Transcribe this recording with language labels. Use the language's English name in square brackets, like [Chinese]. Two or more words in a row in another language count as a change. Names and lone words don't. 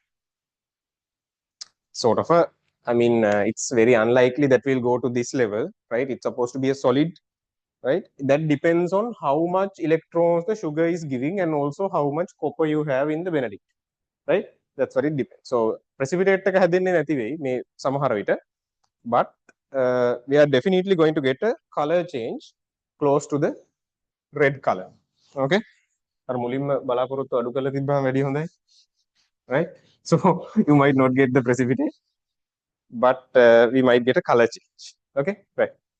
[English] Sort of a, I mean, it's very unlikely that we'll go to this level, right? It's supposed to be a solid, right? That depends on how much electrons the sugar is giving and also how much copper you have in the Benedict, right? That's what it depends. So precipitate [Sinhala] එක හැදෙන්නේ නැති වෙයි මේ සමහර විට, [English] but we are definitely going to get a color change close to the red color. [Sinhala] Okay, අර මුලින්ම බලාපොරොත්තු අඩු කරලා තිබ්බම වැඩි හොඳයි, [English] right? So you might not get the precipitate, but we might get a color change. Okay, right.